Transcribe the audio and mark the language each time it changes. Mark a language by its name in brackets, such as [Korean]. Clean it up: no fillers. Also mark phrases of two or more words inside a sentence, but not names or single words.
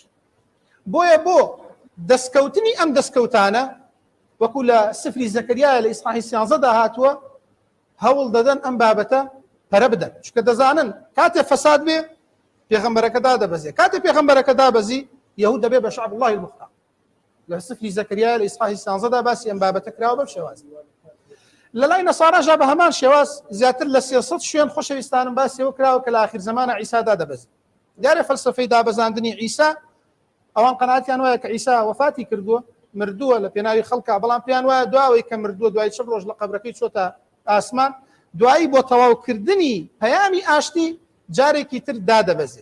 [Central Kurdish] بۆیە بۆ دەستکەوتنی ئەم دەستکەوتانە وەکو لە سفری زەکەریایە لە ئیسحاحی 13دا هاتووە هەوڵ دەدەن ئەم بابەتە پەرە بدەن، چونکە دەزانن کاتێ فەساد بێ پێغەمبەرەکە دادەبەزێ، کاتێ پێغەمبەرەکە دابەزی یەهود دەبێ بە [Arabic] شعب الله المختار. [Central Kurdish] لە سفری زەکەریایە لە ئیسحاحی 13دا باسی ئەم بابەتە کراوە بەم شێوازە. لە لای نەساراژا بە هەمان شێواز زیاتر لە 300 شوێن خۆشەویستانم باسیەوە کراوە کە لە ئاخر زەمانە عیسا دادەبەزێ. دیارە فەلسەفەی دابەزاندنی عیسا ئەوان قەناعەتیان وایە کە عیسا وەفاتی کردووە، مردووە لە پێناوی خەڵکا، بەڵام پێیان وایە دواوەی کە مردووە دوای 4 ڕۆژ لە قەبرەکەی چۆتە ئاسمان دوایی بۆ تەواوکردنی پەیامی ئاشتی جارێکی تر دادەبەزێ.